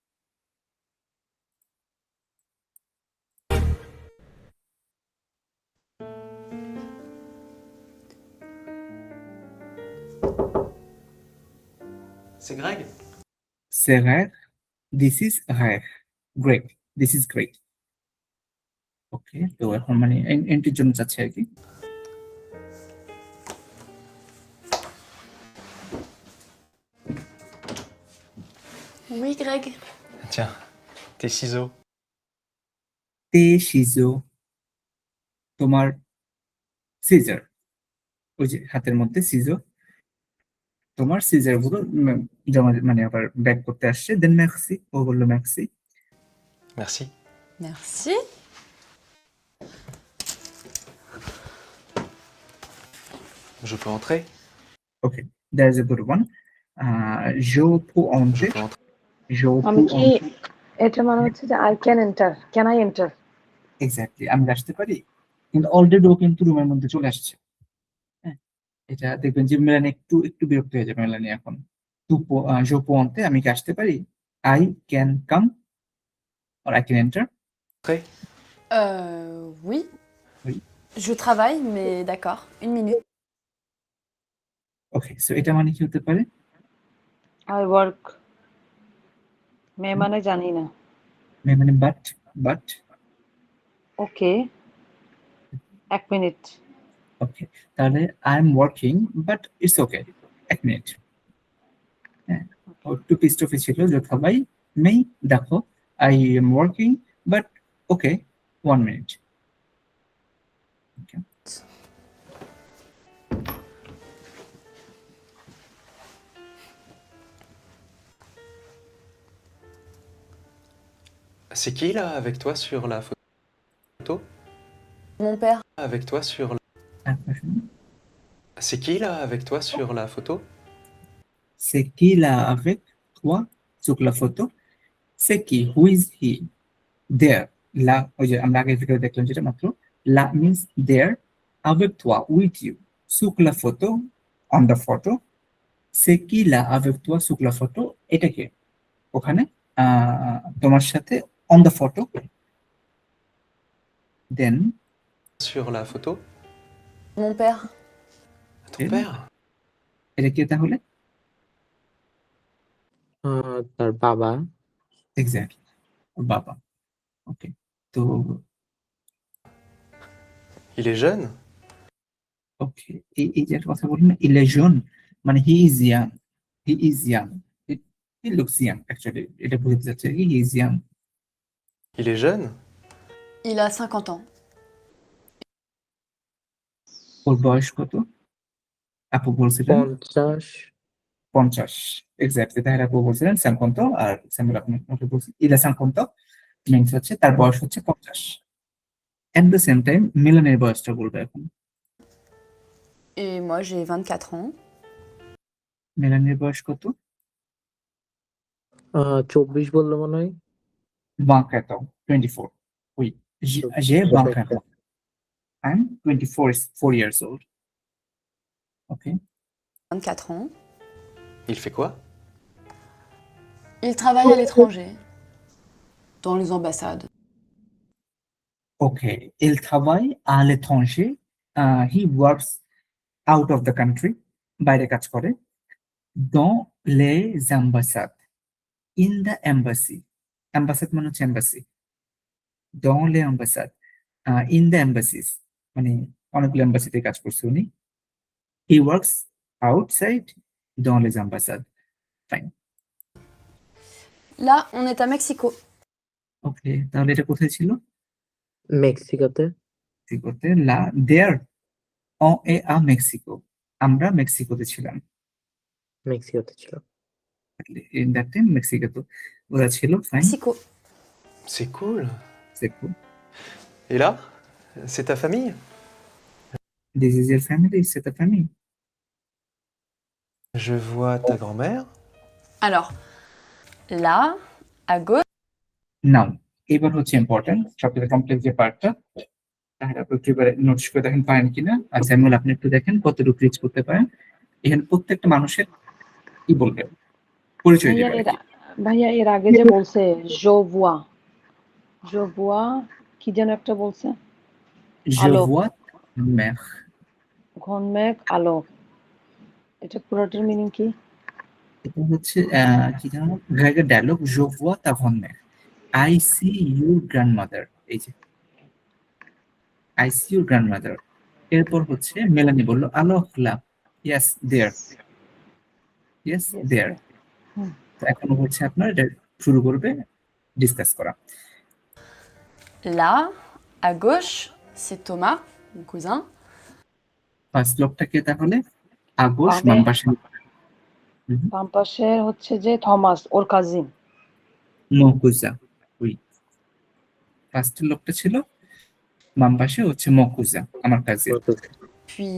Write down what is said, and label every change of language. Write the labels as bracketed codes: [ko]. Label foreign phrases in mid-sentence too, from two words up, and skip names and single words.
[fr] C'est Greg? [bn] সে হ্যাঁ, [en] this is হ্যাঁ, great, this is great। [bn] ওকে, তো এখন মানে এন্ট্রির জন্য চাচ্ছি আর কি। [fr] Oui, Greg. Tiens, tes ciseaux. tes ciseaux, [bn] তোমার সিজার, ওই যে হাতের মধ্যে সিজো, তোমার সিজার গুলো জমা মানে আবার ব্যাক করতে আসছে। দেন ম্যাক্সি, ও বললো ম্যাক্সি। [fr] Merci. Merci. Je peux entrer? [en] Okay, there's a good one. [fr] Je peux Je entrer. peux entrer. Je [bn] আমি [fr] peux [bn] কি [fr] entrer. [bn] এটা মানে হচ্ছে যে [en] I can enter, can I enter? [bn] এক্স্যাক্টলি, আমি আসতে পারি, কিন্তু অলরেডি ও কিন্তু রুমের মধ্যে চলে আসছে। হ্যাঁ, এটা দেখবেন যে মেলানি একটু একটু বিরক্ত হয়ে যাবে মেলানি এখন। [fr] je peux entrer, [bn] আমি কি আসতে পারি? [en] I can come or I can enter. [fr] Oui. Oui. Je travaille, mais d'accord. Une minute. [en] okay, so [bn] এটা মানে কি হতে পারে? [en] I work. [bn] মে মানে জানি না। মানে বাট [en] okay, 1 minute. okay, তাহলে I am working but it's okay, 1 minute। [bn] হ্যাঁ, ও একটু পিস্টফি ছিল যথা ভাই নেই, দেখো [en] I am working but okay, 1 minute. [bn] ওকে, [fr] C'est qui là avec toi sur la photo? Mon père. Avec toi sur [bn] তারপর শুনুন, [fr] C'est qui là avec toi sur la photo? c'est qui là avec toi sur la photo? C'est qui? [en] Who is he? There. [fr] La, [bn] ওই যে আমরা আগে ভিডিও দেখলাম যেটা মাত্র, [en] la means there, [fr] avec toi, [en] with you, [fr] sur la photo, [en] on the photo. [fr] C'est qui là avec toi sur la photo? [bn] এটা কে ওখানে তোমার সাথে [en] on the photo? Then [fr] Sur la photo? Mon père. Ton père? [bn] এটা কে তাহলে? তার বাবা। এক্স্যাক্টলি, বাবা। ওকে, তো [fr] Il est jeune? [bn] ওকে, এই যে একটা কথা বললেন না, [fr] il est jeune, [en] মানে he is young. He is young. He looks young actually. [bn] এটা বোঝাতে যাচ্ছে কি [en] he is young. [fr] Il est jeune? Il a 50 ans. [bn] ওর বয়স কত? আপু বলছিলেন 50। 50। এক্স্যাক্টলি, তাহলে আপু বলছিলেন 50, আর স্যামুয়েল আপনি বলছেন [fr] il a 50, [bn] মিন্স হচ্ছে তার বয়স হচ্ছে 50। [en] at the same time [bn] মিলানের বয়সটা বলবে এখন। [fr] Et moi, j'ai 24 ans. [bn] মিলানের বয়স কত? 24 বললো মনে হয়। [fr] 24 ans. 24. Oui, j'ai 24 ans. [en] I'm 24, 4 years old. Okay. [fr] 24 ans. Il fait quoi? Il travaille à l'étranger. Dans les ambassades. [en] Okay. [fr] Il travaille à l'étranger. [en] He works out of the country. [bn] বাইরে কাজ করে। [fr] Dans les ambassades. [en] In the embassy. [bn] Ambassade মানে হচ্ছে embassy. [fr] Dans les ambassades. [en] In the embassies. [bn] মানে অনেকগুলো এম্বাসিতে কাজ করছে উনি। [en] He works outside [fr] dans les ambassades. [bn] Fine. [fr] Là, on est à Mexico. [bn] ওকে, তাহলে এটা কোথায় ছিল? মেক্সিকোতে। [fr] মেক্সিকোতে। লা দেয়ার on est à Mexico. [bn] আমরা মেক্সিকোতে ছিলাম। মেক্সিকোতে ছিল। [en] In that time [bn] মেক্সিকোতে ওরা ছিল। ফাইন, Mexico. [fr] C'est cool. c'est cool. Et là? C'est ta famille? [en] This is your family, [fr] c'est ta famille. Je vois ta grand-mère. Alors, là, à gauche. [bn] নাও এবার হচ্ছে ইম্পর্টেন্ট, সবথেকে কমপ্লেক্স যে পার্টটা, তাহলে আপনি একটু এবারে নোটিস করে দেখেন পারেন কিনা। আর স্যামুয়েল আপনি একটু দেখেন কতটুকু রিচ করতে পারেন। এখানে প্রত্যেকটা মানুষের কি বলবে, পরিচয় ভাইয়া দেবে আর এর কি। ভাইয়া এর আগে যে বলছে [fr] je vois [bn] কি যেন একটা বলছে, [fr] Je [bn] আলো, [fr] vois ta mère. [bn] ঘন মেঘ আলো, এটা পুরোটার মিনিং কি? এটা হচ্ছে কি জানো গ্রেগের ডায়লগ, [fr] Je vois ta grand-mère. [en] I see your grandmother. [bn] এই যে [en] I see your grandmother. [bn] এরপর হচ্ছে মেলানি বলল আলো খোলা। [en] Yes, there. Yes, Yes, there. হুম। [bn] তো এখন হচ্ছে আপনার এটা শুরু করবে ডিসকাস করা। [fr] Là, à gauche, c'est Thomas, mon cousin. [bn] ফার্স্ট লোকটা কে তাহলে? আগোশ, বামে বাম পাশে বাম পাশে হচ্ছে যে থমাস, ওর কাজিন। মকুজা। ওই ফার্স্ট লোকটা ছিল, বাম পাশে হচ্ছে মকুজা, আমার কাজিন।